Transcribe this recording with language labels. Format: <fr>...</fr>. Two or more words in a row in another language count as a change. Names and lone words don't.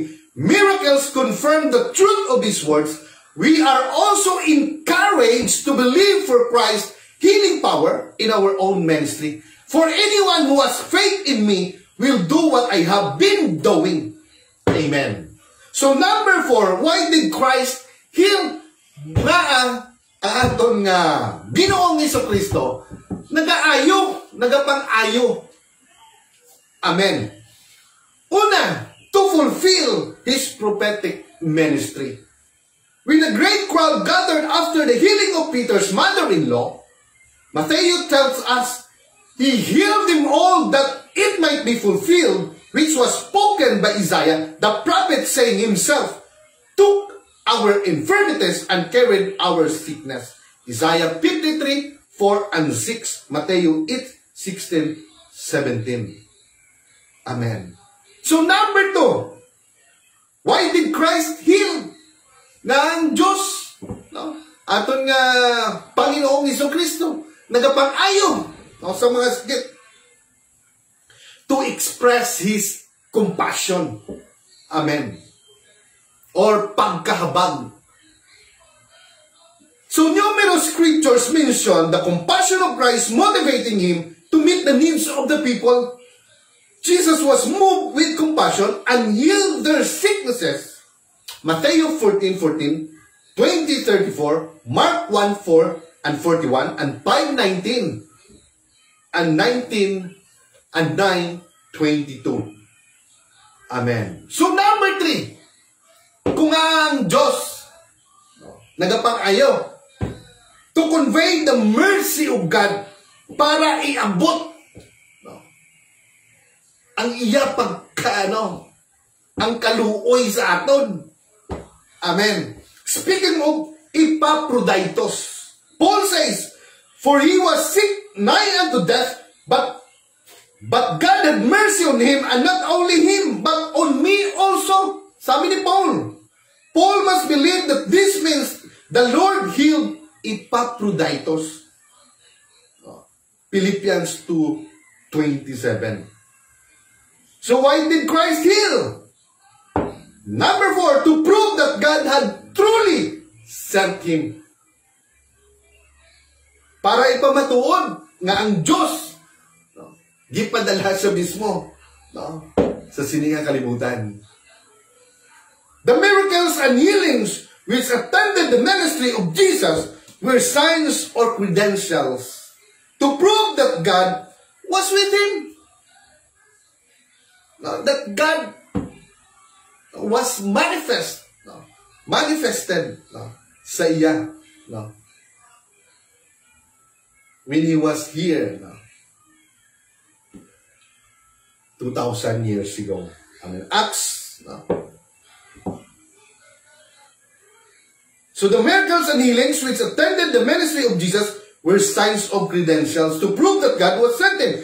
<en>Miracles confirm the truth of His words. We are also encouraged to believe for Christ's healing power in our own ministry. For anyone who has faith in me will do what I have been doing. Amen. So number 4, why did Christ heal</en> <hil>ang aton nga Ginoong Jesucristo? Nagapang-ayo. Amen. Una,</hil> <en>to fulfill His prophetic ministry. When a great crowd gathered after the healing of Peter's mother-in-law, Matthew tells us, He healed them all that it might be fulfilled, which was spoken by Isaiah, the prophet, saying himself, took our infirmities and carried our sickness. Isaiah 53, 4 and 6, Matthew 8, 16, 17. Amen. So number 2, why did Christ heal</en> <hil>ng Diyos? Aton nga Panginoong Jesucristo, nagapang-ayo sa mga sakit.</hil> <en>To express His compassion. Amen. Or pagkahabag. So numerous scriptures mention the compassion of Christ motivating Him to meet the needs of the people. Jesus was moved with compassion and healed their sicknesses. Matthew 14:14, 20:34, Mark 1:4 and 41, and 5:19, and 19, and 9:22. Amen. So number 3,</en> <hil>kung ang Diyos nagapang-ayo</hil> <en>to convey the mercy of God</en> <hil>para iabot ang iya ang kaluoy sa aton.</hil> <en>Amen. Speaking of Epaphroditus, Paul says, "For he was sick nigh unto death, but God had mercy on him, and not only him, but on me also."</en> <tl>Sabi ni Paul.</tl> <en>Paul must believe that this means the Lord healed Epaphroditus. Philippians 2:27. So why did Christ heal? Number 4, to prove that God had truly sent him.</en> <hil>Para ipamatuod nga ang Diyos gipadala siya mismo sa siningang kalibutan.</hil> <en>The miracles and healings which attended the ministry of Jesus were signs or credentials to prove that God was with him. That God was manifested</en> <hil>sa iya</hil> <en>when he was here 2,000 years ago. Acts. So the miracles and healings which attended the ministry of Jesus were signs of credentials to prove that God was sent him.</en>